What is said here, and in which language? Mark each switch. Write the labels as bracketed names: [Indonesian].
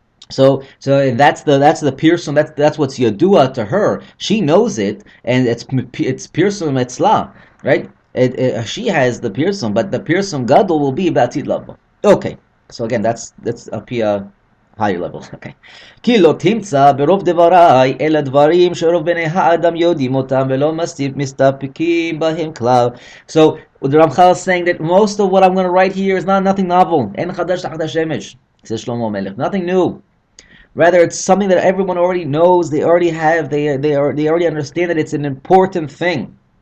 [English] So that's the Pirsum. That's what's Yadua to her. She knows it, and it's Pirsum Etzla, right? She has the Pirsum, but the Pirsum Gadol will be Batid Lava. Okay, so again, that's up here higher level. Okay. [Hebrew] כי לא תמצא ברוב דבריי אלא דברים שרוב בני האדם יודעים אותם ולא מסתפקים בהם כלל. [English] So the Ramchal is saying that most of what I'm going to write here is nothing novel. [Hebrew] אין חדש תחת השמש. [English] Says Shlomo Melech. Nothing new. Rather, it's something that everyone already knows. They already have. They already understand that it's an important thing.